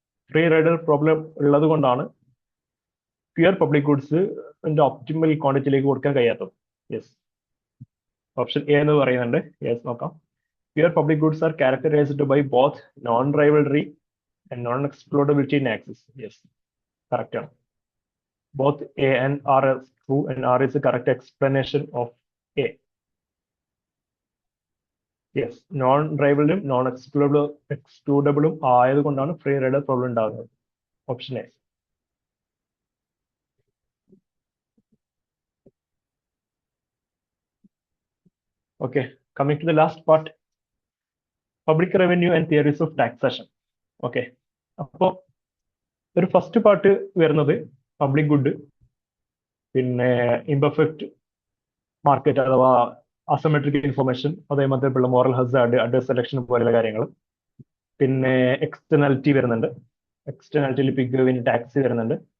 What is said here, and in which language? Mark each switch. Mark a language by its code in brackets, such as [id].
[ml] Free rider problem ഉള്ളത് കൊണ്ടാണ് pure public goods optimal ക്വാണ്ടിറ്റിയിലേക്ക് കൊടുക്കാൻ കഴിയാത്തത്. യെസ്, ഓപ്ഷൻ എ എന്ന് പറയുന്നുണ്ട്. യെസ്, നോക്കാം. [en] Pure public goods are characterized by both non rivalry and non-explodability in access. Yes, correct. Both A and R is true, and R is the correct explanation of A. [ml] Yes, non-rivalum, non-excludable ആയതുകൊണ്ടാണ് free rider problem ഉണ്ടാകുന്നത്. [en] Option A. Okay, coming to the last part, public revenue and theories of taxation. [ml] Okay, അപ്പോൾ ഒരു first part വരുന്നത് public good, പിന്നെ imperfect market അഥവാ അസമെട്രിക് information, അതേമാതിരിയുള്ള moral Hazard, advice selection പോലുള്ള കാര്യങ്ങൾ. പിന്നെ എക്സ്റ്റേണാലിറ്റി വരുന്നുണ്ട്. എക്സ്റ്റേണാലിറ്റിയിൽ പിഗ്വിൻ ടാക്സ് വരുന്നുണ്ട്.